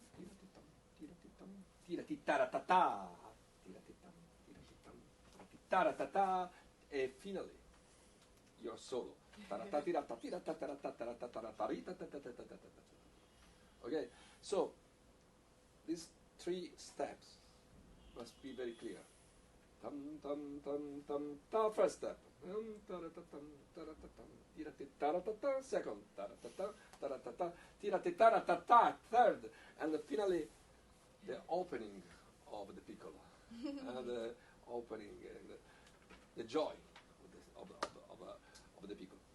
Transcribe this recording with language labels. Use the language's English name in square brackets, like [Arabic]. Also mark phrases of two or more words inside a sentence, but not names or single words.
[English] tira ti tara ta ta, tira ti tam, and finally your solo. Okay, so these three steps must be very clear. Tam tam tam tam ta, first step. Second, third, and finally the opening of the piccolo and the opening and the joy of the piccolo.